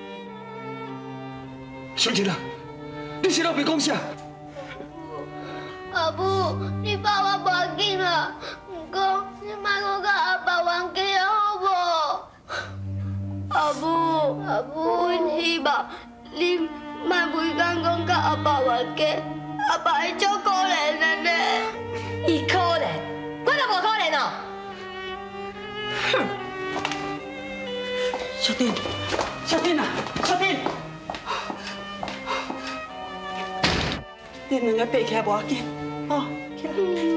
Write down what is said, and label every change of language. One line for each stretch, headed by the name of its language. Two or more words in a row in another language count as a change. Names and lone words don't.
Min Nan Chinese: 小姐啊，你是老爸讲啥？阿母，你爸我无要紧啦，不过你莫搁甲阿爸冤家好无？阿母，阮希望你莫每工讲甲阿爸冤家，阿爸会足可怜的呢。伊可怜，我都无可怜哦。小丁，小丁啊，小丁，恁两个爬起来无要紧，哦，起来。